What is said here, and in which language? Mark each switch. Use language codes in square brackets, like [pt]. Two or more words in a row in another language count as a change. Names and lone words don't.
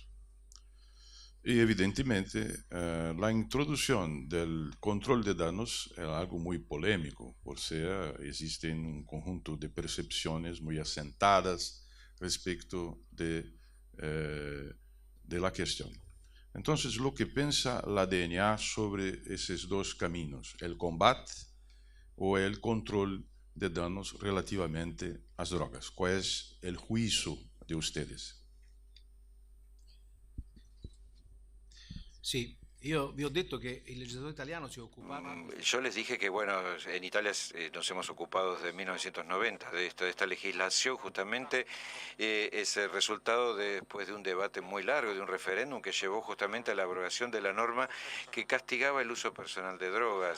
[es] Y evidentemente la introducción del control de daños es algo muy polémico, por ser existen un conjunto de percepciones muy asentadas respecto de la cuestión. Entonces, lo que piensa la DNA sobre esos dos caminos, el combate o el control de daños relativamente a las drogas, ¿cuál es el juicio de ustedes? [it] Sì, io vi ho detto che il legislatore italiano si occupava... [es] Yo les dije que, bueno, en Italia nos hemos ocupado desde 1990 de esta legislación, justamente es el resultado después de un debate muy largo, de un referéndum que llevó justamente a la abrogación de la norma que castigaba el uso personal de drogas.